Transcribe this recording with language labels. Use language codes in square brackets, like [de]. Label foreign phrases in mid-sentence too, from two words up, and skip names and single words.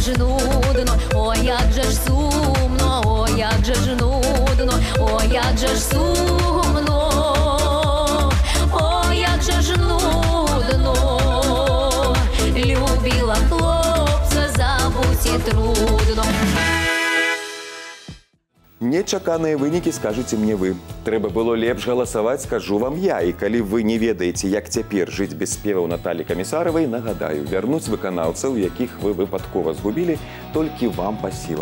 [uk] ж нудно, ой, як же ж сумно, ой, як же ж нудно, ой, як же ж сумно, ой, як же ж нудно. Любила хлопца, забудь і трудно. [be] Нечаканыя вынікі скажыце мне вы. Трэба было лепш галасаваць, скажу вам я. І калі вы не ведаеце, як цяпер жыць без спеваў Наталі Камісаравай, нагадаю, вярнуць выканаўцаў, якіх вы выпадкова згубілі, толькі вам па сілах.